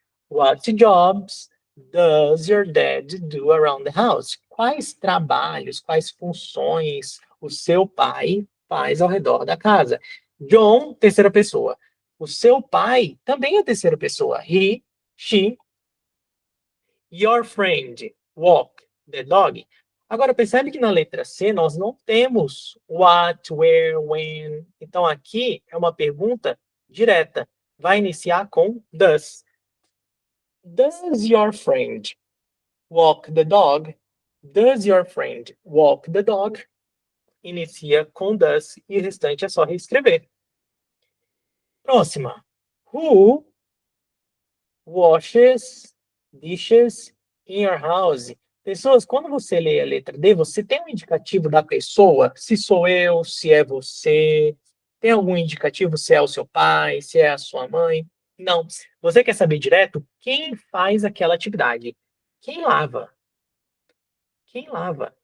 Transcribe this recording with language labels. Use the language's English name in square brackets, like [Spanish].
[English] What jobs does your dad do around the house? [Portuguese] Quais trabalhos, quais funções o seu pai faz ao redor da casa? John, terceira pessoa. O seu pai também é terceira pessoa. [English] He, she, your friend, walk the dog. [Portuguese] Agora, percebe que na letra C nós não temos what, where, when. Então, aqui é uma pergunta direta. Vai iniciar com does. [English] Does your friend walk the dog? Does your friend walk the dog? [Portuguese] Inicia com does e o restante é só reescrever. Próxima. [English] Who washes dishes in your house? [Portuguese] Pessoas, quando você lê a letra D, você tem um indicativo da pessoa? Se sou eu, se é você. Tem algum indicativo se é o seu pai, se é a sua mãe? Não. Você quer saber direto quem faz aquela atividade? Quem lava? Quem lava?